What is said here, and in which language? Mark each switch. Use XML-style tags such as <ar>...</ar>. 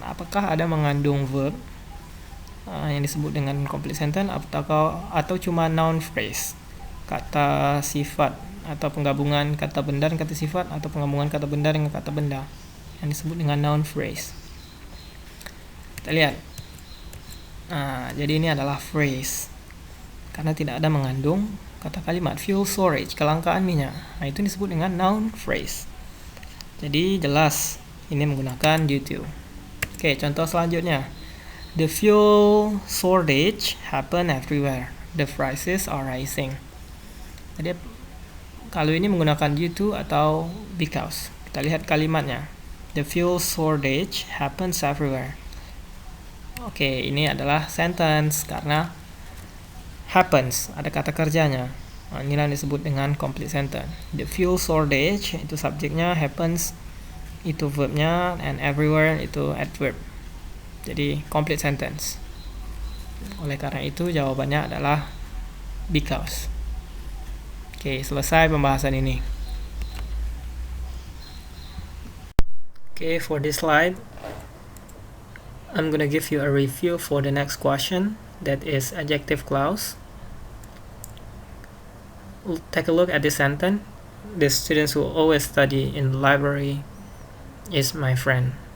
<id>Apakah ada mengandung verb yang disebut dengan complete sentence atau cuma noun phrase, kata sifat atau penggabungan kata benda dan kata sifat atau penggabungan kata benda dengan kata benda yang disebut dengan noun phrase. Kita lihat. Jadi ini adalah phrase karena tidak ada mengandung kata kalimat. Fuel shortage, kelangkaan minyak. Itu disebut dengan noun phrase. Jadi jelas ini menggunakan due to. Oke, contoh selanjutnya.</id> <en>The fuel shortage happen everywhere. The prices are rising.</en> <id>Jadi kalau ini menggunakan due to atau because. Kita lihat kalimatnya.</id> <en>The fuel shortage happens everywhere.</en> <id>Oke, ini adalah sentence karena happens, ada kata kerjanya. Inilah yang disebut dengan complete sentence. The fuel shortage itu subjeknya, happens itu verbnya, and everywhere itu adverb. Jadi complete sentence. Oleh karena itu jawabannya adalah because. Oke, selesai pembahasan ini.</id> <en>Oke, for this slide I'm gonna give you a review for the next question, that is adjective clause. We'll take a look at this sentence. The students who always study in the library is my friend.</en>